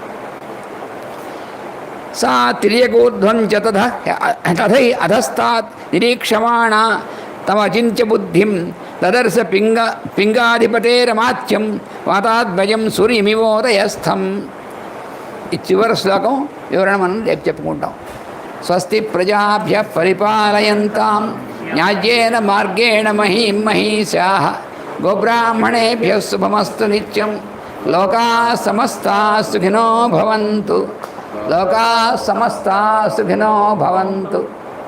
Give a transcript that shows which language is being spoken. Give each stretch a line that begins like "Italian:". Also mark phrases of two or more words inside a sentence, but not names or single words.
Sanskrit: సా తిర్యగోధ్వం చ తథై అధస్తాత్ నిరీక్షమాణ తమచింత్య బుద్ధిం దదర్శ పింగాధిపతేరమాత్యం వాతాద్వయం సూర్యమివోదయస్థం.
Telugu: ఈ చివరి శ్లోకం వివరణ మనం రేపు చెప్పుకుంటాం.
Sanskrit: స్వస్తి ప్రజాభ్య పరిపాలయంతాం న్యాయేన మార్గేణ మహీం మహీశాః గోబ్రాహ్మణేభ్యః శుభమస్తు నిత్యం. లోకా సమస్తా సుఖినో భవంతు. లోకా సమస్తా సుఖినో భవంతు.